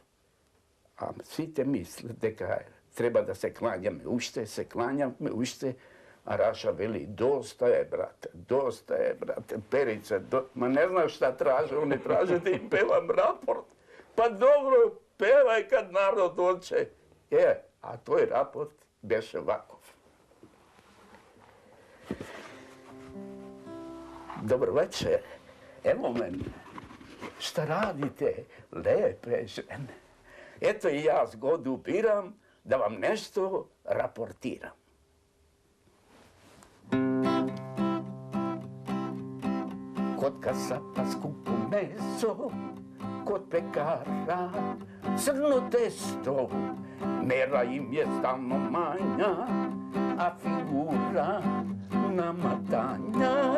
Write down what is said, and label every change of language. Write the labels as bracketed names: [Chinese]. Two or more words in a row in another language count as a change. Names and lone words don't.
[Macedonian] А сите мислат дека треба да се клањаме уште, се клањаме уште, а Раша вели, доста е, брате, Перица, [Serbian] ма не знам шта траже, они траже да им певам рапорт. Па добро, певај кад народ оче. [Macedonian] А тој рапорт беше ваков. [Serbian] Dobro večer. Evo mene. Šta radite, lepe žene? Eto i ja zgodu biram da vam nešto raportiram. Kod kasapa skupo meso, kod pekara crno testo, mera im je stalno manja, a figura namatanja.